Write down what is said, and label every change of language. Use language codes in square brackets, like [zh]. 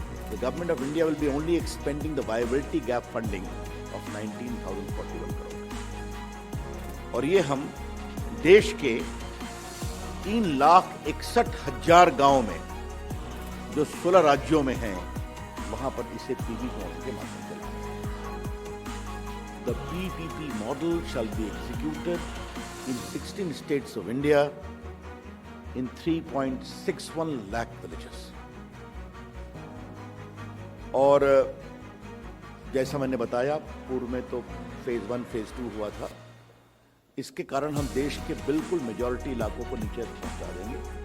[en] The government of India will be only expending the viability gap funding of 19,041 crore. [hi] और ये हम देश के 3,61,000 गांव में जो 16 राज्यों में हैं, वहां पर इसे पीपीपी मॉडल के माध्यम से लाएंगे। [en] The PPP model shall be executed in 16 states of India in 3.61 lakh villages। [hi] और जैसा मैंने बताया, पूर्व में तो फेज 1 फेज 2 हुआ था। इसके कारण हम देश के बिल्कुल मेजॉरिटी इलाकों को नीचे पहुंचा देंगे।